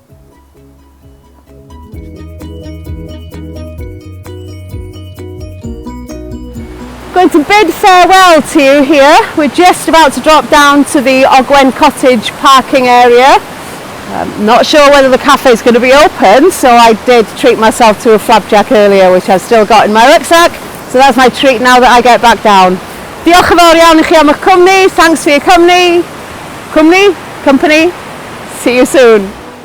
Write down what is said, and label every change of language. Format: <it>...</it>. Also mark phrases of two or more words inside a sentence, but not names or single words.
<en>Going to bid farewell to you here. We're just about to drop down to the Ogwen Cottage parking area. Not sure whether the cafe is going to be open, so I did treat myself to a flapjack earlier, which I've still got in my rucksack, so that's my treat now that I get back down.</en> <cy>Diolch yn fawr iawn I chi am eich cwmni,</cy> <en>thanks for your company. See you soon.</en>